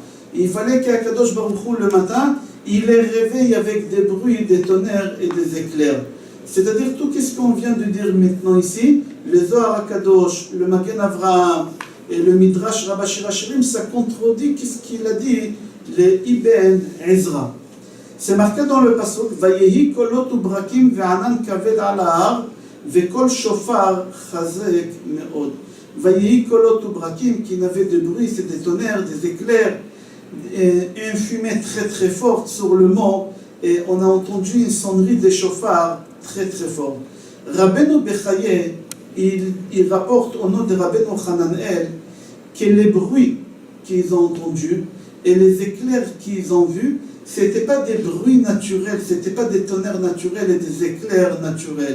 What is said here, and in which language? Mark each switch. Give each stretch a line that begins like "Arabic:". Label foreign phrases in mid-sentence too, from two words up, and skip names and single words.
French: Il fallait qu'
Hebrew: הקדוש ברוך הוא,
French: le matin, il les réveille avec des bruits, des tonnerres et des éclairs. C'est-à-dire tout ce qu'on vient de dire maintenant ici, le Zohar HaKadosh, le Magen Avraham et le Midrash Rabbah Shir HaShirim, ça contredit ce qu'il a dit le Ibn Ezra. C'est marqué dans le
Hebrew: pasuk ויהי קולות וברקים וענן כבד על ההר וקול שופר חזק מאד. ויהי קולות וברקים,
French: qui n'avait de bruit, c'est des tonnerres, des éclairs, et une fumée très très forte sur le mont, et on a entendu une sonnerie des chauffards très très fort. Rabbeinu Bechaye, il rapporte au nom de Rabbeinu Hananel que les bruits qu'ils ont entendus et les éclairs qu'ils ont vus, ce n'étaient pas des bruits naturels, ce n'étaient pas des tonnerres naturels et des éclairs naturels.